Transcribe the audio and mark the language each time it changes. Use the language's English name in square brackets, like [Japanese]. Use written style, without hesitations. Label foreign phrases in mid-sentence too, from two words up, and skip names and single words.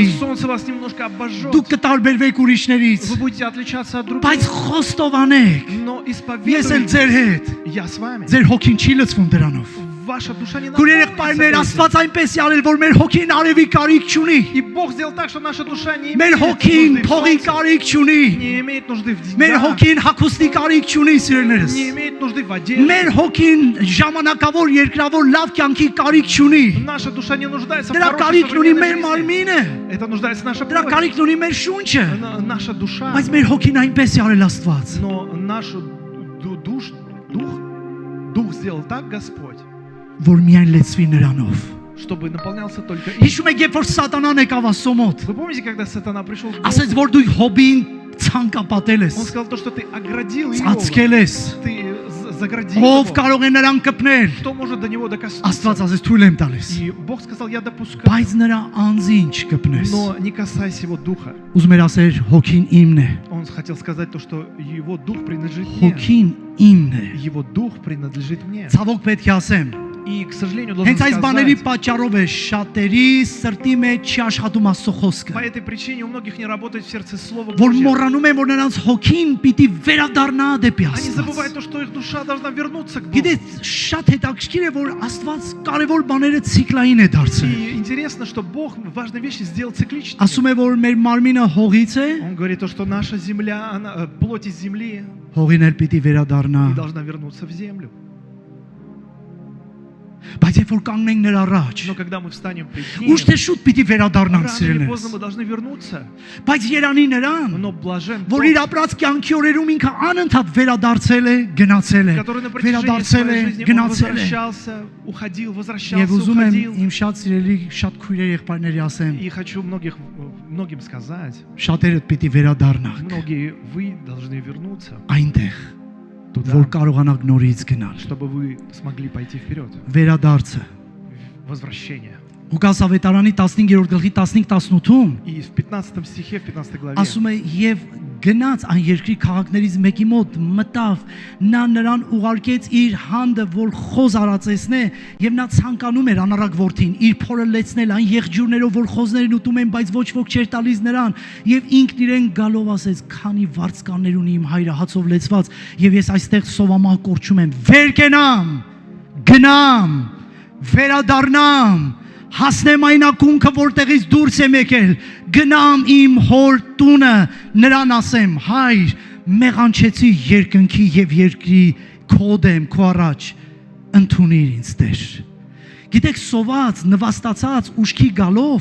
[Russian] Солнце вас немножко обожжет. [Armenian] Դուք կտարբերվեք ուրիշներից։ [Russian] Вы будете отличаться от других. [Armenian] Բայց խոստովանեք, [Russian] Но [Armenian] ես էլ [Russian] исповедуйте. [Armenian] ձեր հետ։ [Russian] Я с вами. [Armenian] Ձեր հոգին չի լցվում դրանով։ [Russian] Ваша душа не [Armenian] Քույրեր [Russian] наполнится [Armenian] եղբայրներ, [Russian] этим. [Armenian] Աստված այնպես է արել, որ մեր հոգին արևի կարիք չունի։ [Russian] И Бог сделал так, что наша душа не [Armenian] Մեր [Russian] имеет [Armenian] հոգին [Russian] нужды в [Armenian] փողի [Russian] солнце, [Armenian] կարիք չունի։ [Russian] не имеет нужды в [Armenian] Մեր [Russian] деньгах, [Armenian] հոգին հագուստի կարիք չունի, սիրելիներս։ [Russian] не имеет нужды в одежде. [Armenian] Մեր հոգին ժամանակավոր երկրավոր լավ կյանքի կարիք չունի։ [Russian] Наша душа не нуждается в [Armenian] Դրա [Russian] хорошей [Armenian] կարիքն ունի մեր [Russian] современной жизни. [Armenian] մարմինը։ [Russian] Это нуждается наша [Armenian] Դրա [Russian] плоть, [Armenian] կարիքն ունի մեր շունչը։ [Russian] наша душа. [Armenian] Բայց մեր հոգին այնպես է արել Աստված։ [Russian] Но наш дух сделал так Господь, [Armenian] Որ միայն լեցվի նրանով։ [Russian] чтобы наполнялся только им. [Armenian] Հիշում եք, երբ որ սատանան եկավ Աստծո մոտ, [Russian] Вы помните, когда сатана пришел к [Armenian] ասեց, [Russian] Богу? [Armenian] որ дու հոբին ցանկապատել ես, [Russian] Он сказал то, что ты оградил его, [Armenian] ծածկել ես։ [Russian] ты заградил [Armenian] Ով [Russian] его. [Armenian] կարող է նրան կպնել։ [Russian] Кто может до него докоснуться? [Armenian] Աստված ասեց, թույլ եմ տալիս։ [Russian] И Бог сказал, я допускаю, [Armenian] Բայց նրա անձին չկպնես։ [Russian] но не касайся его духа. [Armenian] Ուզում էր ասել, հոգին իմն է։ [Russian] Он хотел сказать то, что его дух принадлежит мне. [Armenian] Հոգին իմն է։ [Russian] Его дух принадлежит мне. [Armenian] Ցավոք պետք է ասեմ, [Russian] И, к сожалению, должен [Armenian] հենց այս բաների [Russian] сказать, [Armenian] պատճառով է շատերի սրտի մեջ չի աշխատում Աստծո խոսքը։ [Russian] по этой причине у многих не работает в сердце Слово [Armenian] Որ [Russian] Божье. [Armenian] մոռանում են, որ նրանց հոգին պիտի վերադառնա դեպի [Russian] Они забывают [Armenian] Աստված։ [Russian] то, что их душа должна вернуться к Богу. [Armenian] Գիտես, շատ հետաքրքիր է, որ Աստված կարևոր բաները ցիկլային է դարձել։ [Russian] И интересно, что Бог важные вещи сделал цикличными. [Armenian] Ասում է, որ մեր մարմինը հողից է, [Russian] Он говорит то, что наша земля, она, плоть из земли [Armenian] հողին էլ պիտի վերադառնա։ [Russian] и должна вернуться в землю. [Armenian] Բայց երբ որ կանգնենք նրա առաջ, [Russian] Но когда мы встанем пред Ним, [Armenian] ուշ թե շուտ պիտի վերադառնանք [Russian] рано или [Armenian] սիրելիներս։ [Russian] поздно мы должны вернуться. [Armenian] Բայց Երանի նրան, [Russian] Но блажен [Armenian] որ [Russian] тот, [Armenian] իր ապրած կյանքի օրերում ինքը անընդհատ վերադարձել է, գնացել է, [Russian] который на протяжении [Armenian] վերադարձել է, [Russian] своей жизни он [Armenian] գնացել է։ [Russian] возвращался, уходил, [Armenian] Եվ [Russian] возвращался, [Armenian] ուզում եմ [Russian] уходил. [Armenian] իմ շատ սիրելի շատ քույրեր եղբայրների ասեմ, [Russian] И хочу многим сказать, [Armenian] շատերդ պիտի վերադառնաք [Russian] многие вы должны вернуться [Armenian] այնտեղ, [Russian] туда, [Armenian] որ կարողանաք նորից գնալ։ [Russian] чтобы вы смогли пойти вперед. [Armenian] Վերադարձը [Russian] Возвращение. [Armenian] Ղուկաս ավետարանի 15-րդ գլխի 15-18-ում [Russian] И в 15 стихе, в 15 главе, [Armenian] ասում է եւ գնաց այն երկրի քաղաքներից մեկի մոտ մտավ նա նրան ուղարկեց իր հանդը որ խոզ արածեսնե եւ նա ցանկանում էր անառակ որդին իր փորը լեցնել այն եղջյուրներով որ խոզներին ուտում են բայց ոչ ոք չէր տալիս նրան եւ ինքն իրեն գալով ասեց քանի վարձկաններ ունի իմ հայրը հացով լեցված եւ ես այստեղ սովամահ կորչում եմ վեր կենամ գնամ վերադառնամ հասնեմ այն ակունքը որտեղից դուրս եմ եկել գնամ իմ հոր տունը նրան ասեմ հայր մեղանչեցի երկնքի եւ երկրի քո դեմ քո առաջ ընդունիր ինձ Տեր գիտեք սոված նվաստացած ուշքի գալով